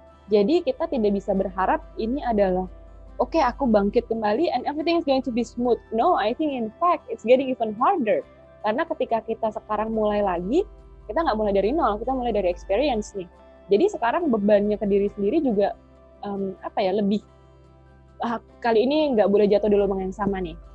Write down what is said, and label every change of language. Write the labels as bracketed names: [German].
[Indonesian] Jadi kita tidak bisa berharap ini adalah okay, aku bangkit kembali [English] and everything is going to be smooth. No, I think in fact it's getting even harder. [Indonesian] Karena ketika kita sekarang mulai lagi, kita nggak mulai dari nol, kita mulai dari experience nih. Jadi sekarang bebannya ke diri sendiri juga lebih kali ini nggak boleh jatuh di lubang yang sama nih.